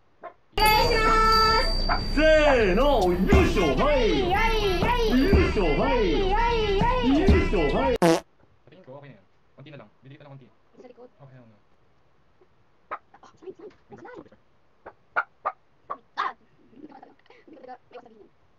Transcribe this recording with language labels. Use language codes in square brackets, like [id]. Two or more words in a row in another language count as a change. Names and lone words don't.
[ja] せーの、よいしょ、はい。よいしょ、はい。よいしょ、はい。 [tl] Patingin ko, okay na yan. Konti na lang. Bibili kita ng konti. Sa likod. Okay na. Oh, slime. Wait lang. [en] Oh my God. [tl] Hindi ko talaga. Hindi ko talaga. Iwas sabihin.